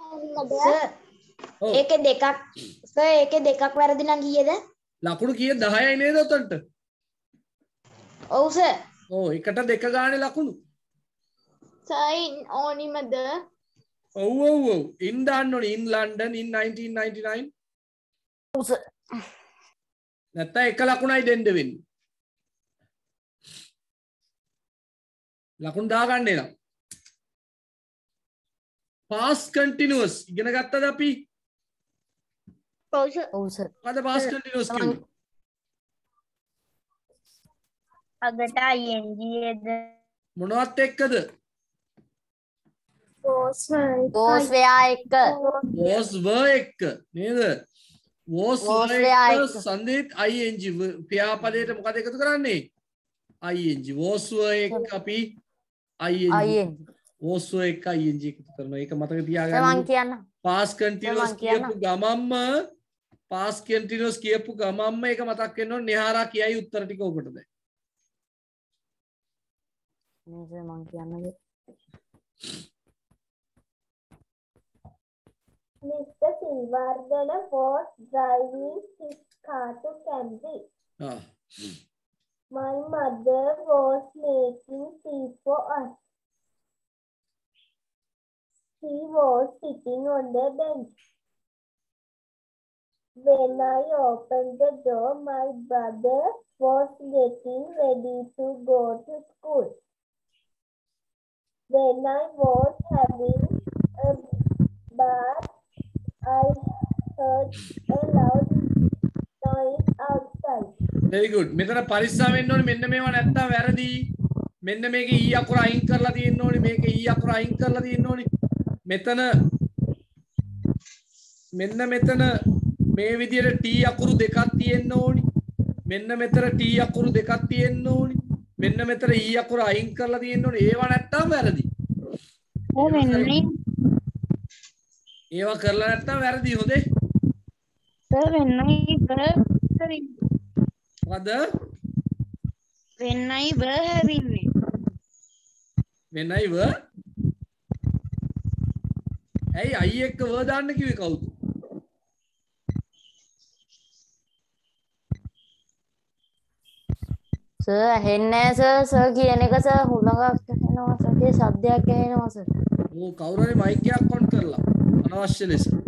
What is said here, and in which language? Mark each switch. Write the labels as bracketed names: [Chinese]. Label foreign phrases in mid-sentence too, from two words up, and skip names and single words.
[Sinhala] සර් ඒකේ දෙකක් වැරදි නම් කීයද? ලකුණු කීයද? 10යි නේද උතන්ට? ඔව් සර්. එකට 2 ගානේ ලකුණු. සයින් ඕනිමද? ඔව්. in දාන්න ඕනේ [English] in London in 1999. [Sinhala] ඔව් සර්. නැත්නම් 1 ලකුණයි දෙන්න වෙන්නේ. ලකුණු දාගන්න එනවා. [English] past continuous [Sinhala] ඉගෙන ගත්තද අපි? ඔව් සර්. මොකද [English] past continuous [Sinhala] කියන්නේ? අගට ing එද? මොනවත් එක්කද? [English] was where එක්ක. was were [Sinhala] එක්ක නේද? [English] was were [Sinhala] එක්ක සන්දීත් ing ක්‍රියාපදයට මොකද එකතු කරන්නේ? [English] ing was were [Sinhala] එක්ක අපි [English] ing was were [Sinhala] එක්ක ing එකතු කරනවා. ඒක මතක තියාගන්න. මං කියන්න. [English] past continuous [Sinhala] කියපු ගමම්ම ඒක මතක් වෙන්න ඕනේ. නිහාරා කියයි උත්තර ටික ඔකට දැන්. මං කියන්නද? [English] Mr. Sivardhana was driving his car to Cambridge. My mother was making tea for us. He was sitting on the bench. When I opened the door, my brother was getting ready to go to school. When I was having a bath, I heard a loud noise outside. Very good. [Sinhala] මෙතන පරිස්සම් වෙන්න ඕනේ මෙන්න මේවා නැත්තම් වැරදි. මෙන්න මේකේ ඊ අකුර අයින් කරලා තියෙන්න ඕනේ. මේකේ ඊ අකුර අයින් කරලා තියෙන්න ඕනේ. මෙතන මෙන්න මෙතන මේ විදියට T අකුරු දෙකක් තියෙන්න ඕනේ. මෙන්න මෙතන T අකුරු දෙකක් තියෙන්න ඕනේ. මෙන්න මෙතන E අකුර අයින් කරලා තියෙන්න ඕනේ. ඒවා නැත්තම් වැරදි. ඒවා කරලා නැත්තම් වැරදි හොඳේ. [English] Sir, when I were having it. When I were? Hey, I එක්ක were [Sinhala] දාන්න කිව්වේ කවුද? සර් ඇහෙන්නේ නැහැ සර් කියන එක සර් හුලඟක් ඇහෙනවා සර් ඒ සද්දයක් ඇහෙනවා සර්. ඕ කවුරු හරි මයික් එකක් ඔන් කරලා අනවශ්‍ය ලෙස.